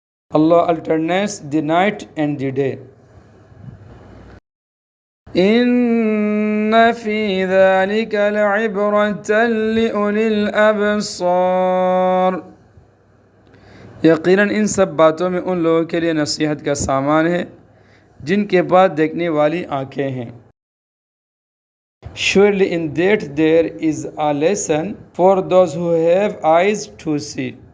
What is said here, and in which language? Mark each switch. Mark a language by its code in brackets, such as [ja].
[en] Allah alternates the night and the day. [ar] إِنَّ فِي ذَلِكَ لَعِبْرَةً لِأُولِي الْأَبْصَارِ، [ur] یقیناً ان سب باتوں میں ان لوگوں کے لیے نصیحت کا سامان ہے جن کے پاس دیکھنے والی آنکھیں ہیں. [en] Surely in that there is a lesson for those who have eyes to see.